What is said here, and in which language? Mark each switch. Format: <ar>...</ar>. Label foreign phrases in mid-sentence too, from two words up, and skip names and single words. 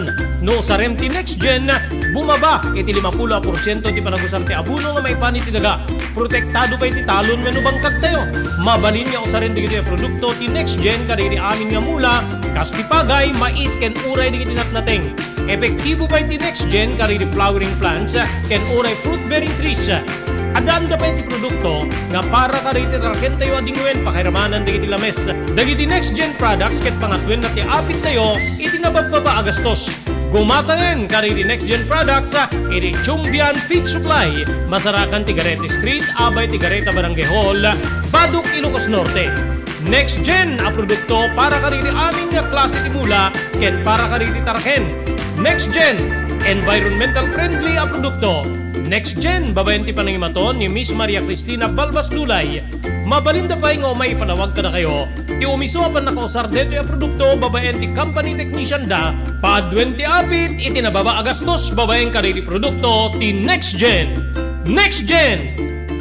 <ilo>No sarem ti Next Gen, bumaba iti 50% ti panagusar ti abuno nga maipani ti daga. Protektado pa iti talon wenno bangkag tayo. Mabalin nga usaren digiti produkto ti Next Gen kadagiti amin nga mula, kas ti pagay, mais ken uray digiti natnateng. Epektibo pa iti Next Gen kadagiti</ilo> <en>flowering plants</en> <ilo>ken uray</ilo> <en>fruit bearing trees.</en> <ilo>Adaan pa iti produkto nga para kariti raken tayo adingwen pakiramanan digiti lames. Dagiti Next Gen products ket pangatwen na ti apit tayo iti nabababa agastos. Gumatanen kariti Next Gen products iti Chumbian Feed Supply, Masarakan Tigarete Street, Abay Tigareta Barangay Hall, Baduk, Ilocos Norte. Next Gen a produkto para kariti amin nga klase ti mula ken para kariti taraken. Next Gen</ilo> <en>environmental friendly</en> <ilo>a produkto. Next Gen, babayan ti panangimaton ni Miss Maria Cristina Balbas Dulay. Mabalinda pa nga may panawag ka na kayo. Ti umiso apan nakausar deto yung produkto, babayan ti</ilo> <en>company technician</en> <ilo>da. Paadwen ti apit, iti nababa agastos, babayan ka rin ti produkto ti Next Gen. Next Gen!</ilo>